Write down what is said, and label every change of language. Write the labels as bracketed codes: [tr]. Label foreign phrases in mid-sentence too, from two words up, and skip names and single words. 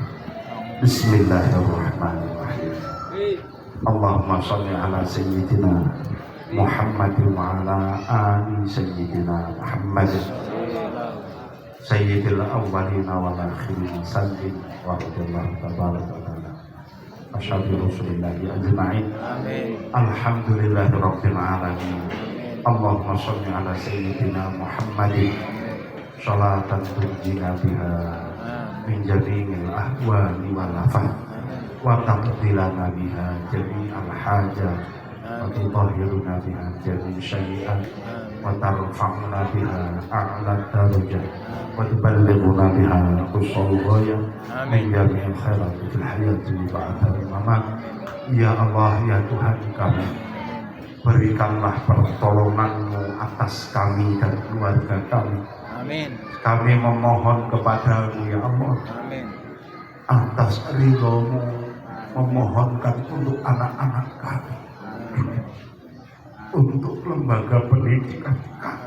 [ar] بسم الله الرحمن الرحيم. اللهم صل على سيدنا محمد وعلى آل سيدنا محمد سيد الأولين والآخرين سلم ورضي الله تبارك وتعالى أصحاب رسول الله أجمعين. الحمد لله رب العالمين. اللهم صل على سيدنا محمد صلاة تنجينا بها من جميع الأهوال والآفات وتقضي لنا بها جميع الحاجات وتطهرنا بها جميع شيئا وترفعنا بها أعلى الدرجات وتبلغنا بها أقصى الغاية من جميع الخيرات في الحياة بعد الممات. [id] Ya Allah, ya Tuhan kami, berikanlah pertolongan-Mu atas kami dan keluarga kami. Amin. Kami memohon kepadamu ya Allah, Amin. atas ridho-Mu, memohonkan untuk anak-anak kami, untuk lembaga pendidikan kami.